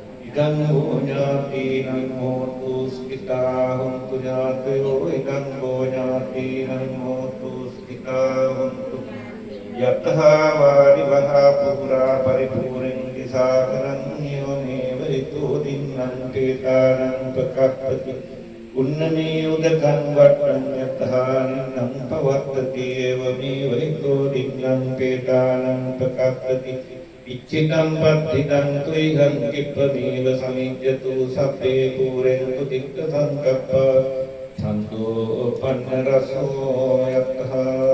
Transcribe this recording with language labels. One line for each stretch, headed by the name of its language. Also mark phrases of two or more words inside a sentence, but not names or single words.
Pali: ඉදං හෝඥාතිනං හෝතු සුඛිතා හොන්තු ඥාතයෝ ඉදං හෝඥාතිනං හෝතු සුඛිතා හොන්තු යතහා වාරි වහා පුරා පරිපූර්ණං සාගරං නියමේව රිතෝ දින්නම් තේතානං පකප්පති උන්නමේ උදකං වට්ටං යතහානං පවත්තති එවමේ රිතෝ දින්නම් තේතානං පකප්පති ඉච්ඡිතං පත්තිතං තුයිහං කිප්පමේව සමිජ්ජතු සබ්බේ පූරෙන්තු තික්ඛ සංකප්ප ඡන්தோ පන්න රසෝ යතහා